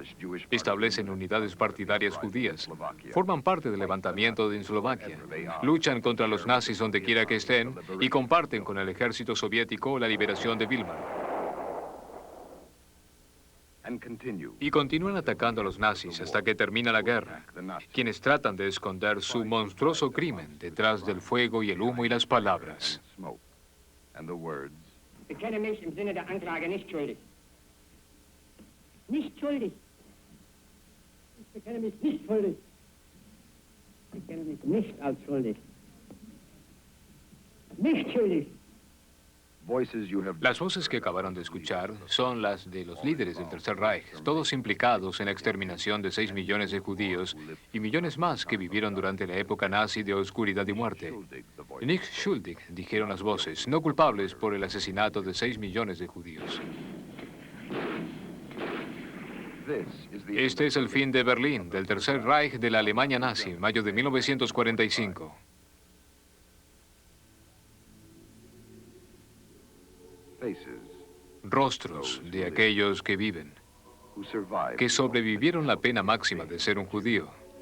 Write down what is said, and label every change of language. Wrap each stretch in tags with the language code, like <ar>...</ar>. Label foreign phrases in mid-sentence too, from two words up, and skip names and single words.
<es>Establecen unidades partidarias judías, forman parte del levantamiento de Eslovaquia, luchan contra los nazis donde quiera que estén y comparten con el ejército soviético la liberación de Vilmar. Y continúan atacando a los nazis hasta que termina la guerra, quienes tratan de esconder su monstruoso crimen detrás del fuego y el humo y las palabras.</es> <de>Bekenne mich im Sinne der Anklage nicht schuldig. Nicht schuldig. Ich bekenne mich nicht schuldig. Ich bekenne mich nicht als schuldig. Nicht schuldig.</de> <es>Las voces que acabaron de escuchar son las de los líderes del Tercer Reich, todos implicados en la exterminación de 6 millones de judíos y millones más que vivieron durante la época nazi de oscuridad y muerte.</es> <de>Nicht schuldig,</de> <es>dijeron las voces, no culpables por el asesinato de 6 millones de judíos. Este es el fin de Berlín, del Tercer Reich de la Alemania nazi, mayo de 1945. Rostros de aquellos que viven, que sobrevivieron la pena máxima de ser un judío.</es>